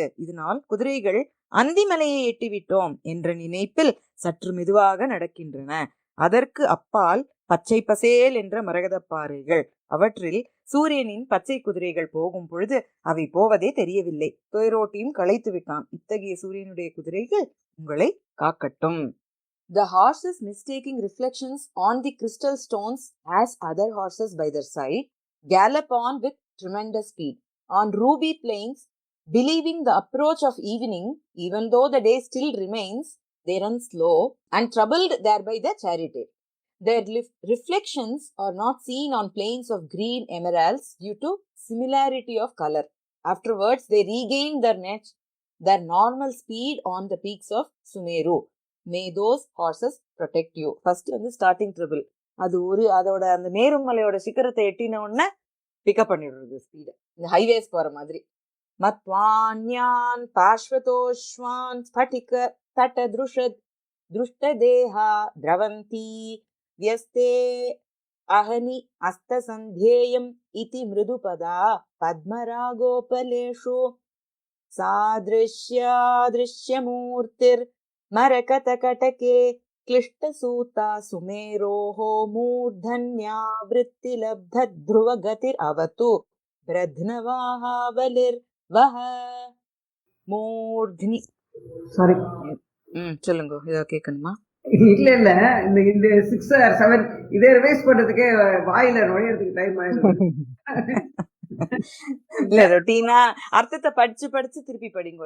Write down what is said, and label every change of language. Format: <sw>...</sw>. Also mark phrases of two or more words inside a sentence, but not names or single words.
<ta>இதனால் குதிரைகள் அந்திமலையை எட்டிவிட்டோம் என்ற நினைப்பில் சற்று மெதுவாக நடக்கின்றன. அதற்கு அப்பால் பச்சை பசேல் என்ற மரகதப்பாறைகள், அவற்றில் சூரியனின் பச்சை குதிரைகள் போகும் பொழுது அவை போவதே தெரியவில்லை, துயரோட்டியும் களைத்து விட்டான். இத்தகைய சூரியனுடைய குதிரைகள் உங்களை காக்கட்டும்.</ta> <en>The horses mistaking reflections on the crystal stones as other horses by their side gallop on with tremendous speed on ruby plains, believing the approach of evening, even though the day still remains. They run slow and troubled thereby the chariot. Their reflections are not seen on plains of green emeralds due to similarity of color. Afterwards, they regained their normal speed on the peaks of Sumeru. May those horses protect you.</en> <ta>First வந்து</ta> <en>starting trouble.</en> <ta>அது அதோட அந்த மேருமலையோட சிகரத்தை எட்டின உடனே பிக்கப் பண்ணிடுறது ஸ்பீடு. இந்த ஹைவேஸ் போற மாதிரி.</ta> <sa>मत्वान्यान् पार्श्वतोऽश्वान् स्फटिक तट दृष्टदेहा द्रवन्ति व्यस्ते अहनि अस्तसन्ध्येयम् इति मृदुपदा पद्मरागोपलेषु सादृश्यादृश्यमूर्तिर् मरकतकटके क्लिष्टसूता सुमेरोः मूर्धन्यावृत्तिलब्धध्रुवगतिर् अवतु ब्रध्नवाहावलिर्वह மூர்த்னி.</sa> <ta>சாரி, சொல்லுங்க, இதை கேட்கணுமா? இல்ல இல்ல, இந்த 6 or 7 இதே ரிவைஸ் பண்றதுக்கே வாயில நுழையறதுக்கு டைம் ஆயிடுது. இல்ல, ரொட்டீனா அர்த்தத்தை படிச்சு திருப்பி படிங்க.</ta>